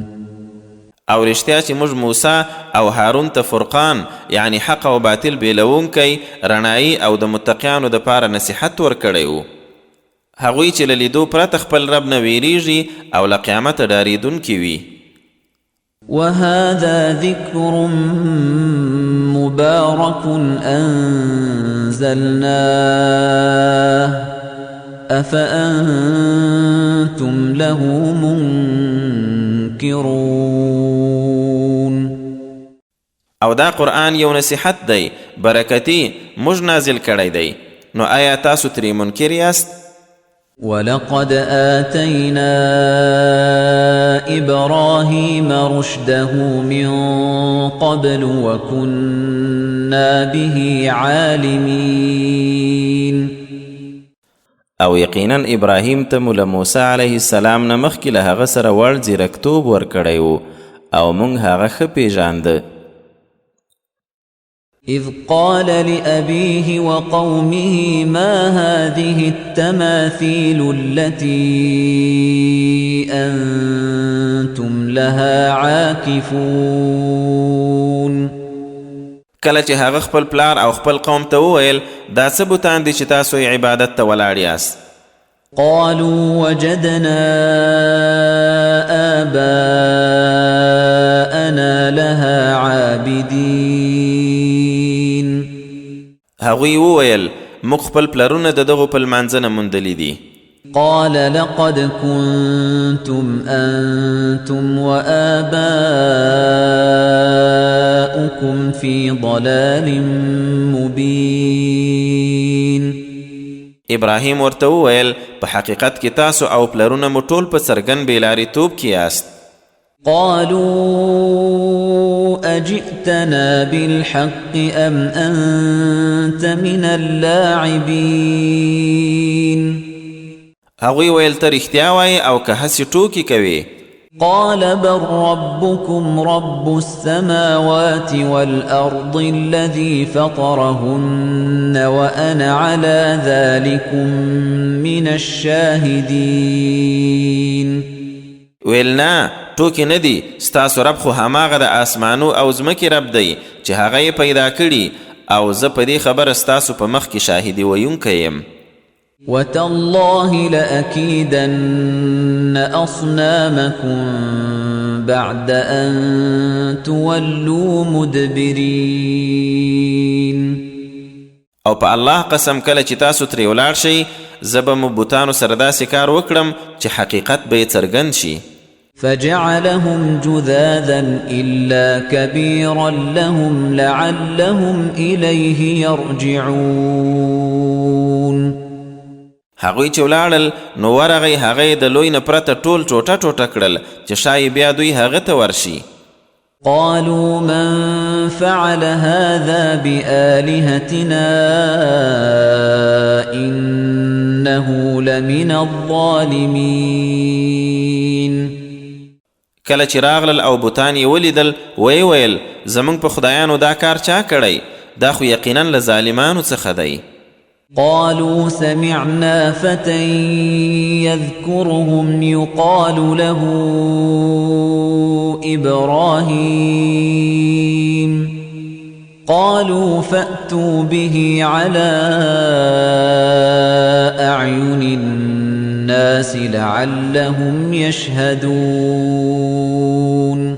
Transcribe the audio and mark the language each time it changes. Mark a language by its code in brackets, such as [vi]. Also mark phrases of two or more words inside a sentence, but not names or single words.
[ps] او رښتیا چې موږ موسی او هارون ته فرقان یعنی حق او باطل بیلونکی رڼایي او د متقیانو دپاره نصیحت ورکړی و. هغوی چې له لیدو پرته خپل رب نه ویریږي او له قیامته ډارېدونکي وي. [ar] وَهَذَا ذِكْرٌ مُبَارَكٌ أَنزَلْنَاهُ أَفَأَنْتُمْ لَهُ مُنْكِرُونَ. [ps] او دا قرآن یو نصیحت دی برکتی موږ نازل کړی دی نو آیا تاسو ترې منکر یاست؟ [ar] وَلَقَدْ آتَيْنَا إِبْرَاهِيمَ رُشْدَهُ مِنْ قَبْلُ وَكُنَّا بِهِ عَالِمِينَ. [ps] او یقینا ابراهیم ته مو له موسی [ar] علیه السلام [ps] نه مخکې له هغه سره وړ ځیرکتوب ورکړی و او موږ هغه ښه پیژانده. [ar] إِذْ قَالَ لِأَبِيهِ وَقَوْمِهِ مَا هَذِهِ التَّمَاثِيلُ الَّتِي أَنْتُمْ لَهَا عَاكِفُونَ. [ps] کله چې هغه خپل پلار او خپل قوم ته وویل دا څه بوتان دي چې تاسو یې عبادت ته ولاړ یاست؟ [ar] قالوا وجدنا آباءنا لها عابدين. [ps] هغوی وویل موږ خپل پلرونه د دغو په لمانځنه موندلي دي. [ar] قال لقد كنتم أنتم وآباؤكم في ضلال مبين. [ps] ابراهیم ورته وویل په حقیقت کې تاسو او پلرونه مو ټول په څرګند بېلارېتوب کې یاست. [ar] قالوا أجئتنا بالحق أم أنت من اللاعبين. [ps] هغوی ویل ته رښتیا وایې او که هسې ټوکې کوې؟ [ar] قال بل ربكم رب السماوات والأرض الذي فطرهن وأنا على ذلكم من الشاهدين. [ps] ویل نه ټوکې نه دي ستاسو رب خو هماغه د آسمانو او ځمکې رب دی چې هغه یې پیدا کړي او زه په دې خبره ستاسو په مخ کې شاهدي ویونکی یم. [ar] وتالله لأكيدن أصنامكم بعد أن تولوا مدبرين. [ps] او په الله قسم کله چې تاسو ترې ولاړ شئ زه به مو بوتانو سره داسې کار وکړم چې حقیقت به یې څرګند شي. [ar] فجعلهم جذاذا إلا كبيرا لهم لعلهم إليه يرجعون. [ps] هغوی چې ولاړل نو ورغی هغه یې د لوی نه پرته ټول ټوټه ټوټه کړل چې شاید بیا دوی هغه ته ورشي. [ar] قالوا من فعل هذا بآلهتنا إنه لمن الظالمين. [ps] کله چې راغلل او بوتان یې ولیدل وی ویل زموږ په خدایانو دا کار چا کړی؟ دا خو یقینا له ظالمانو څخه دی. [ar] قالوا سمعنا فتى يذكرهم يقال له إبراهيم قالوا فأتوا به على أعين الناس لعلهم يشهدون.